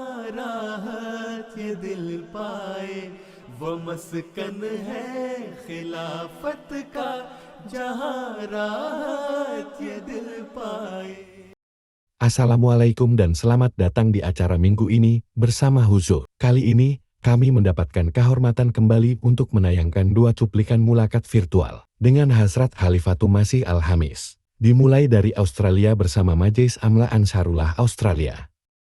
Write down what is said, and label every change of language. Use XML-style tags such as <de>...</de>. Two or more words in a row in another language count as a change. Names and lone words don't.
<ur>راحت یہ دل پائے وہ مسکن ہے خلافت کا جہاں راحت یہ دل پائے.</ur> <id>Assalamualaikum dan selamat datang di acara minggu ini bersama Huzur. Kali ini, kami mendapatkan kehormatan kembali untuk menayangkan 2 cuplikan mulakat virtual dengan Hazrat Khalifatul Masih Al-Hamis. Dimulai dari Australia bersama Majelis Amla Ansarullah Australia.</id>